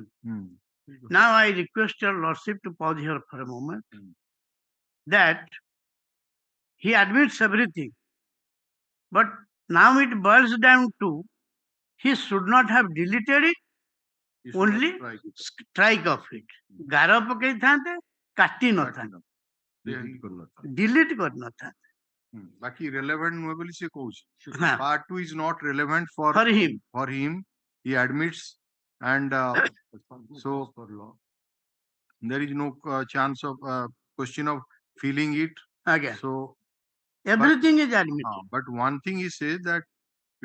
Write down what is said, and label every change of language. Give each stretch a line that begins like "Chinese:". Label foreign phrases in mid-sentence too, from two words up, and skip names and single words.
English: Now I request your lordship to pause here for a moment. That he admits everything, but now it boils down to he should not have deleted it, only strike of it.
Odia: ଗାର ପକେଇଥାନ୍ତେ, କାଟି ନଥାନ୍ତେ, delete କରିନଥାନ୍ତେ. ବାକି relevant ନୁହେଁ ବୋଲି ସେ କହୁଛି. ହଁ.
English: Part 2 is not relevant for him. He admits, and so there is no chance of question of feeling it. Again. So Everything is admitted. but one thing he says that it